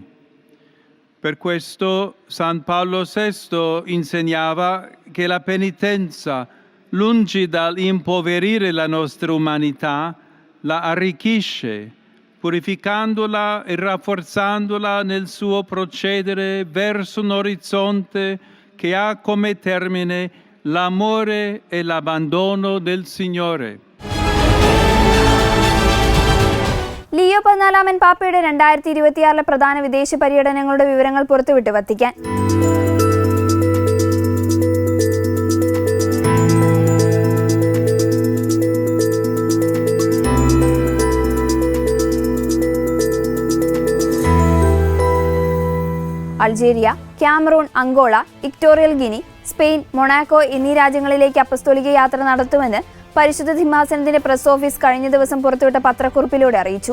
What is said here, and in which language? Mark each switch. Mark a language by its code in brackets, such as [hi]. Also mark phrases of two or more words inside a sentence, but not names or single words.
[it] Per questo San Paolo VI insegnava che la penitenza, lungi dall'impoverire la nostra umanità, la arricchisce, purificandola e rafforzandola nel suo procedere verso un orizzonte che ha come termine l'amore e l'abbandono del Signore. [ml] ലിയോ 14 പാപ്പയുടെ 2026 പ്രധാന വിദേശ പര്യടനങ്ങളുടെ വിവരങ്ങൾ പുറത്തുവിട്ട് വത്തിക്കാൻ. അൾജീരിയ, ക്യാമറൂൺ, അങ്കോള, ഇക്വറ്റോറിയൽ ഗിനി, സ്പെയിൻ, മൊണാക്കോ എന്നീ രാജ്യങ്ങളിലേക്ക് അപ്പസ്തോലിക യാത്ര നടത്തുമെന്ന് പരിശുദ്ധ സിംഹാസനത്തിന്റെ [en] press office [ml] കഴിഞ്ഞ ദിവസം പുറത്തുവിട്ട പത്രക്കുറിപ്പിലൂടെ അറിയിച്ചു.